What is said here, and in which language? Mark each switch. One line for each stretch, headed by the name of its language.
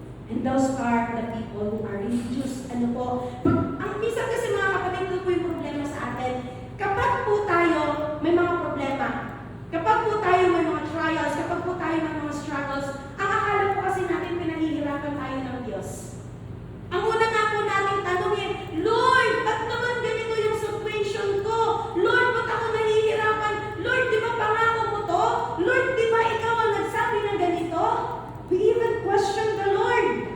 English: And those are the people who are religious.
Filipino: Ano po? Ang minsan kasi mga kapatid, ito po yung problema sa atin. Kapag po tayo may mga problema, kapag po tayo may mga trials, kapag po tayo may mga struggles, ang akala po kasi natin pinahihirapan tayo ng Diyos. Ang una nga po natin tanongin, Lord, ba't naman ganito yung situation ko? Lord, ba't ako nahihirapan? Lord, di ba pangako mo to? Lord, di ba ikaw ang nagsabi ng ganito?
English: We even question the Lord.